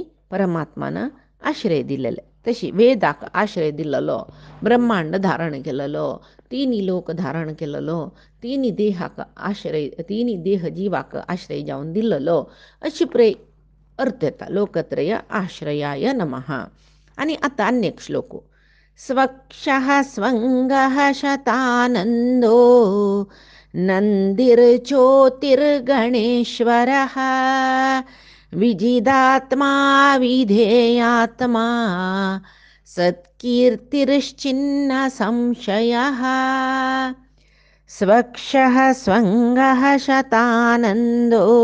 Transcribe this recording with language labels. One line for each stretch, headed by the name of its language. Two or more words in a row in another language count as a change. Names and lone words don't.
Konkani: परमात्मान आश्रय दिलेले तशी वेदाक आश्रय दिलेलो ब्रह्मांड धारण केलेलो तिनी लोक धारण केलेलो तिनी देहाक आश्रय तिनी देह जीवाक आश्रय जावन दिलेलो अशी अर्थ येता
Sanskrit: लोकत्रय आश्रयाय नमः
Konkani: आनी आतां अनेक श्लोक
Sanskrit: स्वक्षः स्वंगः शतानंदो नन्दिर्ज्योतिर्गणेश्वरः विजिदात्मा विधेयात्मा सत्कीर्तिश्चिन्न संशयः स्वक्षः स्वंगः शतानंदो